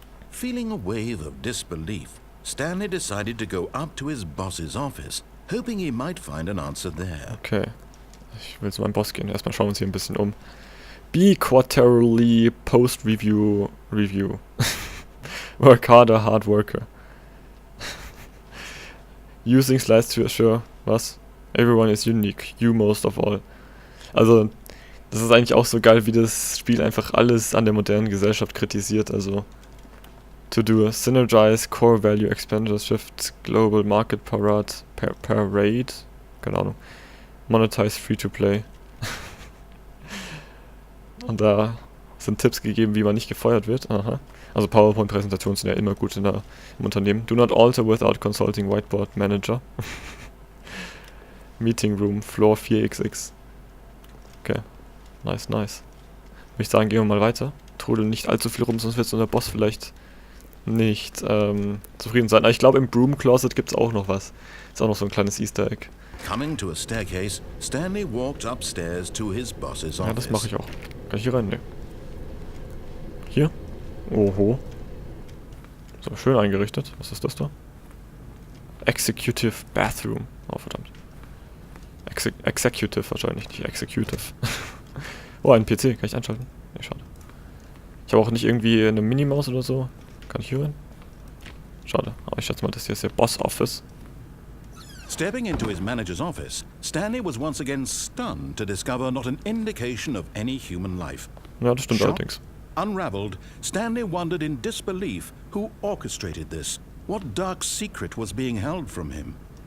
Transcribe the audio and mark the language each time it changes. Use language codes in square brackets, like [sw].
[en] Feeling a wave of disbelief, Stanley decided to go up to his boss's office, hoping he might find an answer there. Okay. [de] Ich will zu meinem Boss gehen. Erstmal schauen wir uns hier ein bisschen um. [en] Be quarterly post-review review. Work harder, hard worker. Using slides to assure, was? Everyone is unique, you most of all. [de] Also, das ist eigentlich auch so geil, wie das Spiel einfach alles an der modernen Gesellschaft kritisiert. [en] Also, to do synergize, core value expenditure shift, global market parade, [de] keine Ahnung, [en] monetize free to play. [de] Und da sind Tipps gegeben, wie man nicht gefeuert wird. Aha. Also PowerPoint-Präsentationen sind ja immer gut im Unternehmen. [en] Do not alter without consulting whiteboard manager. Meeting room, floor 4xx. Okay. Nice. [de] Würde ich sagen, gehen wir mal weiter. Trudel nicht allzu viel rum, sonst wird unser Boss vielleicht nicht zufrieden sein. Aber ich glaube, im Broom Closet gibt es auch noch was. Ist auch noch so ein kleines Easter Egg. [en] Coming to a staircase, Stanley walked upstairs to his boss's office. [de] Ja, das mache ich auch. Kann ich hier rein? Ne. Hier? Oho. So, schön eingerichtet. Was ist das da? Executive Bathroom. Oh, verdammt. Executive wahrscheinlich, nicht Executive. Oh, ein PC. Kann ich anschalten? Ne, schade. Ich habe auch nicht irgendwie eine Minimaus oder so. Kann ich hier rein? Schade. Aber ich schätze mal, das hier ist der Boss Office. [en] Stepping into his manager's office, Stanley was once again stunned to discover not an indication of any human life. [de] Ja, das stimmt [en] Shocked, [de] allerdings. [en] unraveled, Stanley wondered in disbelief who orchestrated this, what dark secret was being held from him.